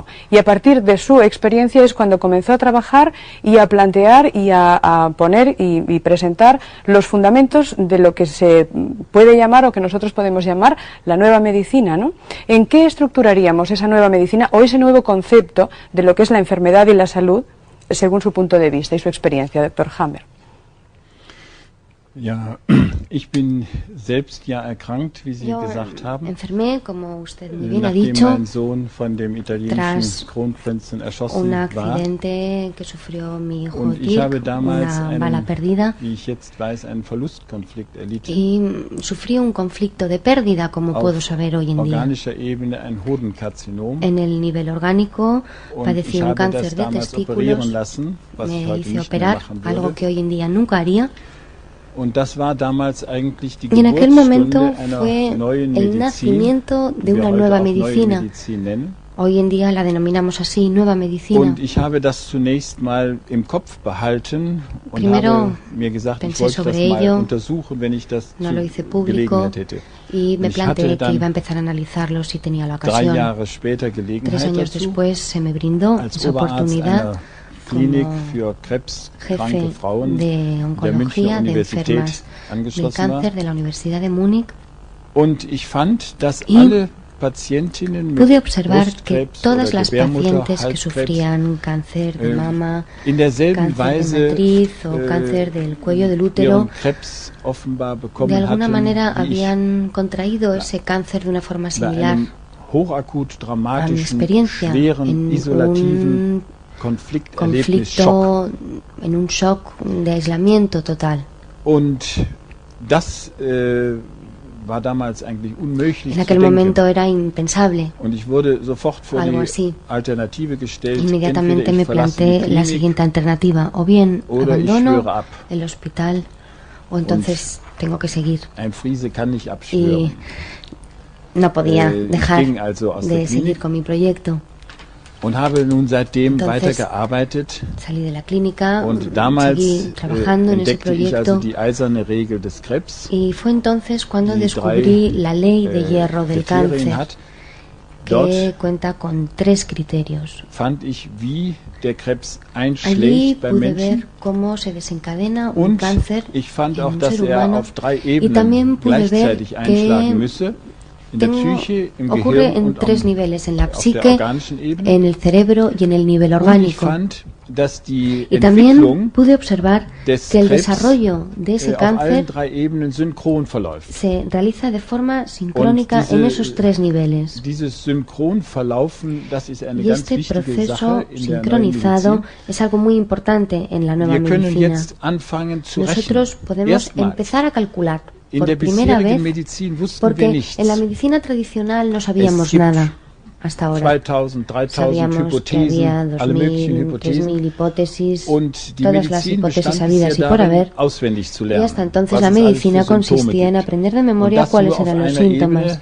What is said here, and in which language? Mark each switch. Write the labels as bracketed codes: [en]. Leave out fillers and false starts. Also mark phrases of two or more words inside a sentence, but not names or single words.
[es] Y a partir de su experiencia es cuando comenzó a trabajar y a plantear y a poner y presentar los fundamentos de lo que se puede llamar o que nosotros podemos llamar la nueva medicina, ¿no? ¿En qué estructuraríamos esa nueva medicina o ese nuevo concepto de lo que es la enfermedad y la salud según su punto de vista y su experiencia, doctor Hammer? [de] Ja, ich bin selbst ja erkrankt, wie Sie gesagt haben. [es] Enfermé, como usted muy bien ha [de] Nachdem [es] dicho, [de] mein Sohn von dem italienischen Kronprinzen erschossen [es] un [de] war. [es] accidente que sufrió mi hijo [de] Und ich habe Dirk, damals [es] una bala perdida, [de] wie ich jetzt weiß, einen Verlustkonflikt erlitten. [es] y sufrí un conflicto de pérdida, como puedo saber hoy en día. [de] Organischer Ebene ein Hodenkarzinom. [es] En el nivel orgánico [de] Und [es] padecí [de] ich [es] un [de] habe [es] cáncer [de] das [es] de [de] damals operieren [es] testículos, [de] lassen, was ich [es] me [de] heute [es] hice [de] nicht mehr [es] operar, [de] machen [es] algo [de] würde. [es] que hoy en día nunca haría. [de] Und das war damals eigentlich die [es] Y en aquel momento [de] Geburtsstunde [es] fue [de] einer neuen [es] el [de] Medizin, [es] nacimiento de [de] die wir [es] una [de] heute [es] nueva [de] auch neue [es] medicina. [de] Medizin nennen. [es] Hoy en día la denominamos así, nueva medicina. [de] Und ich habe das zunächst mal im Kopf behalten und [es] Primero [de] habe mir gesagt, ich [es] pensé [de] wollte das [es] sobre [de] mal [es] ello, [de] untersuchen, wenn ich das [es] no lo hice [de] zur [es] público [de] Gelegenheit hätte. [es] y me [de] Ich hatte [es] planteé que [de] dann [es] iba a empezar a analizarlo si tenía la [de] 3 [es] ocasión. [de] Jahre später [es] 3 [de] Gelegenheit [es] años [de] dazu, [es] después se me brindó [de] als [es] esa [de] Oberarzt [es] oportunidad [de] einer Klinik [es] como [de] für krebskranke [es] jefe [de] Frauen [es] de [de] der Münchner [es] oncología de [de] Universität [es] enfermas del [de] angeschlossen war. [es] cáncer de la Universidad de Múnich. [de] Und ich fand, dass [es] Y [de] alle Patientinnen [es] pude [de] mit [es] observar que [de] Brustkrebs [es] todas [de] oder [es] las [de] Gebärmutter, [es] pacientes que [de] Halskrebs [es] sufrían cáncer de mama, [de] in derselben [es] cáncer de [de] Weise [es] matriz o cáncer del cuello del útero, [de] ihren Krebs offenbar [es] de [de] bekommen [es] alguna [de] hatten, [es] manera [de] wie ich, [es] habían contraído ese cáncer de una forma [de] bei [es] similar [de] einem hochakut [es] a mi [de] dramatischen, [es] experiencia [de] schweren, [es] en [de] isolativen [es] un [de] Konflikterlebnis, Schock. [es] conflicto, en un shock de aislamiento total. [de] Und das war damals eigentlich unmöglich [es] En [de] zu [es] aquel momento [de] denken. [es] era impensable. [de] Und ich wurde sofort vor [es] Algo [de] die [es] así. [de] Alternative gestellt, [es] Inmediatamente [de] entweder [es] me [de] ich verlasse [es] planteé [de] die [es] la [de] Klinik [es] siguiente alternativa, o bien [de] oder ich [es] abandono [de] schwöre ab. [es] el hospital o entonces tengo que seguir. [de] Ein Friese kann nicht abschwören. [es] Y no podía [de] Ich [es] dejar [de] ging also aus der [es] de seguir [de] Klinik [es] con mi proyecto. [de] und habe nun seitdem [es] Entonces, [de] weitergearbeitet. [es] Salí de la clínica, [de] Und damals [es] seguí trabajando en ese [de] entdeckte ich also [es] proyecto [de] die eiserne Regel des Krebs, [es] y fue entonces cuando [de] die [es] descubrí la ley de [de] drei [es] hierro del [de] Kriterien [es] cáncer, [de] hat. [es] que [de] Dort [es] cuenta con 3 criterios. [de] fand ich, wie der Krebs [es] Allí [de] einschlägt beim [es] pude [de] Menschen. [es] ver cómo se desencadena un [de] Und [es] cáncer [de] ich fand [es] en [de] auch, [es] un [de] dass [es] ser [de] er [es] humano [de] auf 3 [es] y también [de] Ebenen [es] pude ver [de] gleichzeitig [es] que [de] einschlagen müsse. In der Psyche, im [es] ocurre [de] Gehirn [es] en [de] und [es] 3 niveles, en la [de] auf der [es] psique, [de] organischen Ebene. [es] en el cerebro y en el nivel [de] Und ich [es] orgánico. [de] fand, dass die [es] Y también [de] Entwicklung [es] pude observar [de] des [es] que el [de] Krebs [es] desarrollo de ese [de] auf allen [es] cáncer [de] 3 Ebenen synchron verläuft. [es] se realiza de forma sincrónica [de] diese- [es] en esos 3 niveles. [de] Dieses Synchronverlaufen, das ist eine [es] Y [de] ganz [es] este [de] wichtige [es] proceso [de] Sache in der neuen [es] sincronizado [de] Medizin. [es] es algo muy importante en la nueva [de] Wir können [es] medicina. [de] jetzt anfangen zu [es] Nosotros [de] rechnen. [es] podemos [de] Erstmals [es] empezar a calcular por primera vez, porque en la medicina tradicional no sabíamos nada hasta ahora. [de] 2000, 3000 [es] Sabíamos que había 2000, 3000 hipótesis, todas las hipótesis habidas y por haber, y hasta entonces la medicina consistía en aprender de memoria cuáles eran los síntomas.